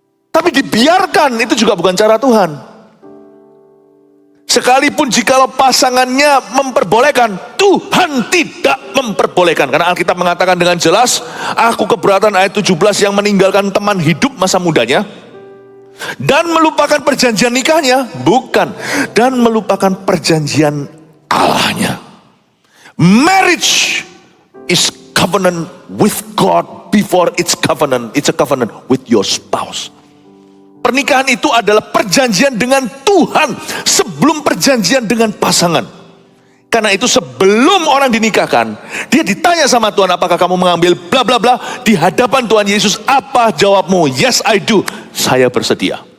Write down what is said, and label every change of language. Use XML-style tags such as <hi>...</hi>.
<id>Tapi dibiarkan itu juga bukan cara Tuhan. Sekalipun jikalau pasangannya memperbolehkan, Tuhan tidak memperbolehkan. Karena Alkitab mengatakan dengan jelas, aku keberatan ayat 17, yang meninggalkan teman hidup masa mudanya dan melupakan perjanjian nikahnya, bukan, dan melupakan perjanjian Allahnya.</id> <en>Marriage is covenant with God before it's a covenant with your spouse.</en> <id>Pernikahan itu adalah perjanjian dengan Tuhan sebelum perjanjian dengan pasangan. Karena itu sebelum orang dinikahkan, dia ditanya sama Tuhan, apakah kamu mengambil bla bla bla di hadapan Tuhan Yesus? Apa jawabmu?</id> <en>Yes, I do.</en> <id>Saya bersedia.</id>